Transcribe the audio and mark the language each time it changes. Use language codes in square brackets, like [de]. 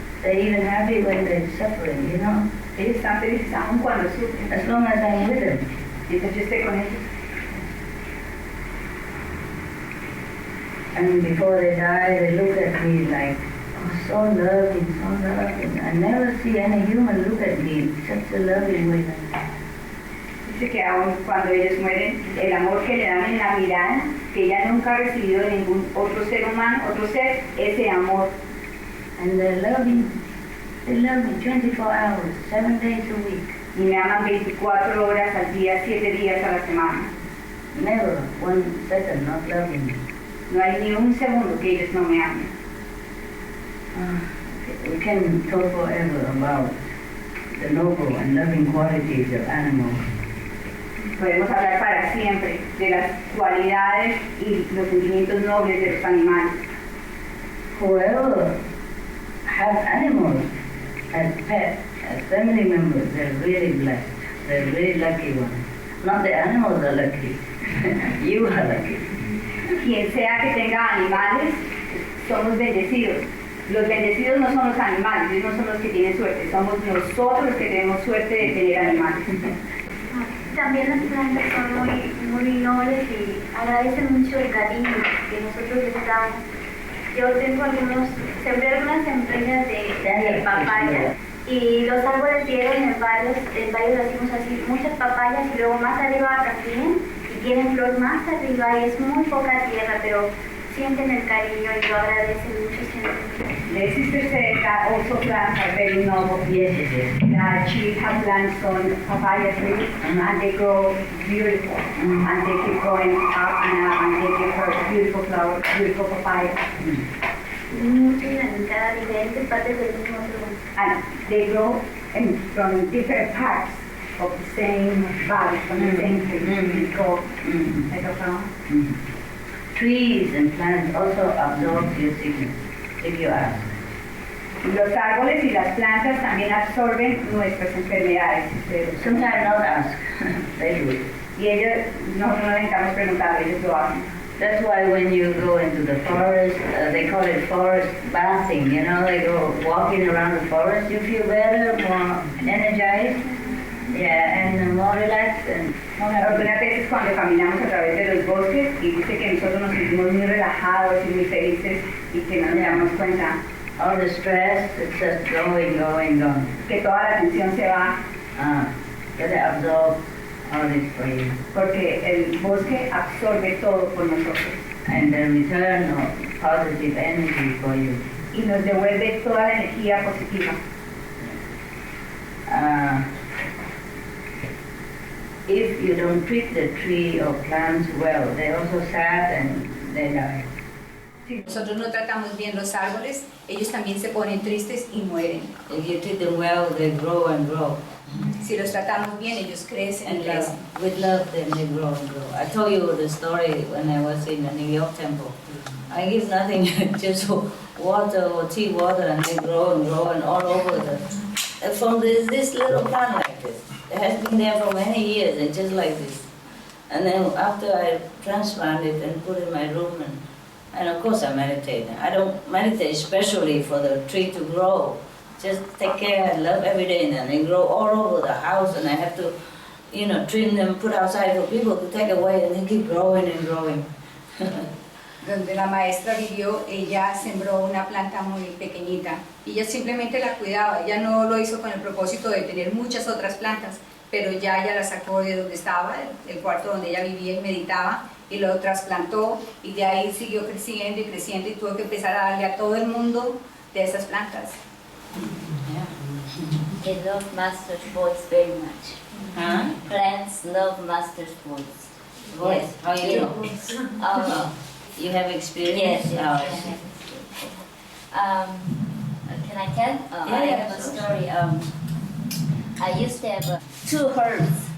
[en] They're even happy when they're suffering, you know? [es] Ellos están felices aún cuando sufren. [en] As long as I'm with them. [es] Mientras yo esté con ellos. [en] And before they die, they look at me like, oh, so loving, so loving. I never see any human look at me in such a loving way. [es] Dice que aún cuando ellos mueren, el amor que le dan en la mirada, que ella nunca ha recibido de ningún otro ser humano, otro ser, ese amor. [en] And they're loving, they love me 24 hours, 7 days a week. [es] Y me aman 24 horas al día, 7 días a la semana. [en] Never 1 second not loving me. [es] No hay ni un segundo que ellos no me amen. [en] We can talk forever about the noble and loving qualities of animals. [es] Podemos hablar para siempre de las cualidades y los sentimientos nobles de los animales. [en] Whoever has animals as pets, as family members, they're really blessed. They're really lucky ones. Not the animals are lucky. You are lucky. [es] Quien sea que tenga animales, somos bendecidos. Los bendecidos no son los animales, ellos no son los que tienen suerte, somos nosotros los que tenemos suerte de tener animales. También las plantas son muy nobles y agradecen mucho el cariño que nosotros les damos. Yo sembré algunas sembritas de papaya y los árboles dieron en varios lo hacemos así, muchas papayas y luego más arriba también y tienen flor más arriba y es muy poca tierra, pero sienten el cariño y lo agradecen mucho siempre. [en] The sister said that also plants are very noble. Yes, it is. That she has plants on papaya trees and they grow beautiful and they keep growing up and they give her beautiful flowers, beautiful papaya. [es] Muchos en cada diferentes partes del mismo tronco. [en] And they grow from different parts of the same valley, from the same tree. It's called like a flower. Trees and plants also absorb your sickness, if you ask. [es] Los árboles y las plantas también absorben nuestras enfermedades. [en] Sometimes not ask, they do it. [es] Y ellos, nosotros no necesitamos preguntar, ellos lo hacen. [en] That's why when you go into the forest, they call it forest bathing, you know, they go walking around the forest, you feel better, more energized, yeah, and more relaxed. And [es] Algunas veces cuando caminamos a través de los bosques y dice que nosotros nos sentimos muy relajados y muy felices y que no nos damos cuenta. [en] All the stress, it's just going. [es] Que toda la tensión se va. [en] They absorb all this for you. [es] Porque el bosque absorbe todo por nosotros. [en] And the return of positive energy for you. [es] Y nos devuelve toda la energía positiva. [en] If you don't treat the tree or plants well, they also sad and they die. [es] Si nosotros no tratamos bien los árboles, ellos también se ponen tristes y mueren. [en] If you treat them well, they grow and grow. [es] Si los tratamos bien, ellos crecen y crecen. [en] With love, then they grow and grow. I told you the story when I was in the New York temple. I give nothing, just water or tea water, and they grow and all over from this little plant like this. It has been there for many years, and just like this. And then after I transplant it and put it in my room, and of course I meditate. I don't meditate especially for the tree to grow. Just take care and love every day, and then they grow all over the house, and I have to, trim them, put outside for people to take away, and they keep growing and growing. [es] Donde la maestra vivió, ella sembró una planta muy pequeñita y ella simplemente la cuidaba. Ella no lo hizo con el propósito de tener muchas otras plantas, pero ya ella la sacó de donde estaba, el cuarto donde ella vivía y meditaba, y lo trasplantó, y de ahí siguió creciendo y creciendo, y tuvo que empezar a darle a todo el mundo de esas plantas. [en] They love master's voice very much. Huh? Plants love master's voice. Yes. How you know? You have experience? Yes. Can I tell? I have a story. I used to have 2 herbs.